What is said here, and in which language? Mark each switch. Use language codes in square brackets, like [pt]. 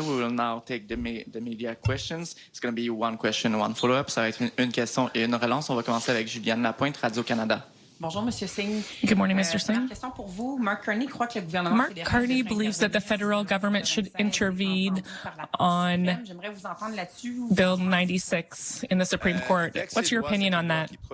[en] We will now take the media questions. It's going to be one question, one follow-up. [fr] Ça va être une question et une relance. On va commencer avec Juliane Lapointe, Radio-Canada. Bonjour, Monsieur Singh. [en] Good morning, Mr. Singh. [fr] Question pour vous. Mark Carney croit que le gouvernement [en] Mark Carney believes that the federal government should intervene on Bill 96 in the Supreme Court. What's your opinion on that?